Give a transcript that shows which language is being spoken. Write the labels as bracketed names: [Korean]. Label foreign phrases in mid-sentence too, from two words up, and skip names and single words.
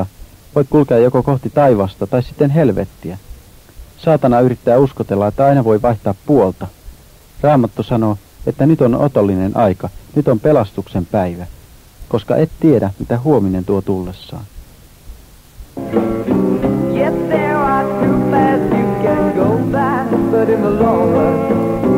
[Finnish] Voit kulkea joko kohti taivasta tai sitten helvettiä. Saatana yrittää uskotella, että aina voi vaihtaa puolta. Raamattu sanoo, että nyt on otollinen aika, nyt on pelastuksen päivä, koska et tiedä, mitä huominen tuo tullessaan. [English] Yes, there are 2 paths you can go by, but in the long run